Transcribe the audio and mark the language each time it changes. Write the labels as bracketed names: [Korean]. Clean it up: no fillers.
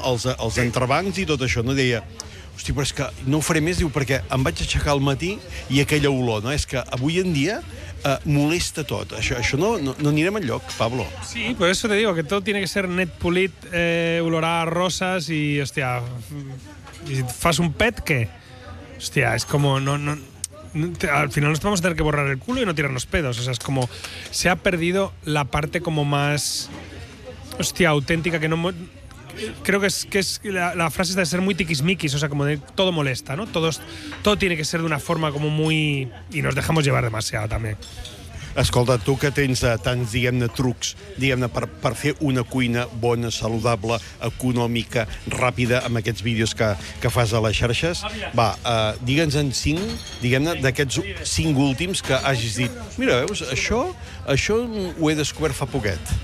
[Catalan] Els entrebancs i tot això, no? Deia, hosti, però és que no ho faré més, diu, perquè em vaig aixecar al matí i aquella olor, no? És que avui en dia molesta tot. Això no anirem enlloc, Pablo. Sí, per això [Spanish] te digo, [Catalan] que tot [Spanish] tiene que ser [Catalan] net, polit, olorar a roses i, hòstia, i si et fas un pet, què? Hòstia, és com... No, no, [Spanish] al final nos vamos a tener que borrar el culo y no tirarnos pedos. O sea, es como se ha perdido la parte como más, hostia, auténtica, que no... Creo que es la frase está de ser muy tiquismiquis, o sea, como de todo molesta, ¿no? Todo tiene que ser de una forma como muy... Y nos dejamos llevar demasiado también. [Catalan] Escolta, tu que tens tants, diguem-ne, trucs, diguem-ne, per fer una cuina bona, saludable, econòmica, ràpida, amb aquests vídeos que fas a les xarxes, va, digue'ns en cinc, diguem-ne, d'aquests cinc últims que hagis dit, mira, veus, això ho he descobert fa poquet.